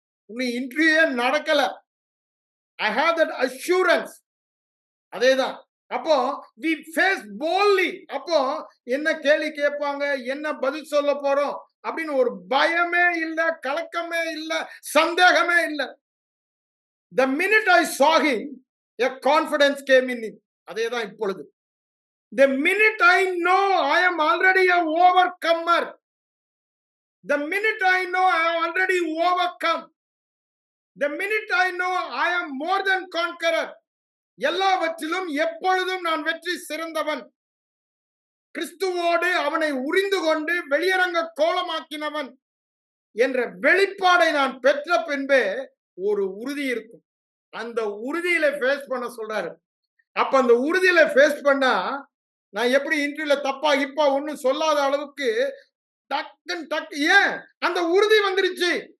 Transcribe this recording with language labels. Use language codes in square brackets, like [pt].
[ta] இன்னும் இன்டர்வியூ நடக்கல. [en] I have that assurance. [ta] அதேதான். அப்போ [en] We face boldly. [ta] அப்போ என்ன கேள்வி கேட்பாங்க, என்ன பதில் சொல்ல போறோம் அப்படின்னு ஒரு பயமே இல்ல, கலக்கமே இல்ல, சந்தேகமே இல்ல. [en] The minute I saw him, a confidence came in him. [ta] அதேதான் இப்பொழுது. [en] The minute I know I am already a overcomer. The minute I know I am already overcome. The minute I know I am more than conqueror. [ta] எல்லாவற்றிலும் எப்பொழுதும் நான் வெற்றி சிறந்தவன். கிறிஸ்துவோடு அவனை உரிந்து கொண்டு வெளியரங்க கோலமாக்கினவன் என்ற வெளிப்பாடை நான் பெற்ற பின்பே ஒரு உறுதி இருக்கும். அந்த உறுதியில ஃபேஸ் பண்ண சொல்றாரு. அப்ப அந்த உறுதியில ஃபேஸ் பண்ணா நான் எப்படி இன்டர்வியூல தப்பா இப்பா ஒண்ணும் சொல்லாத அளவுக்கு டக்கு ஏன் அந்த உறுதி வந்துருச்சு.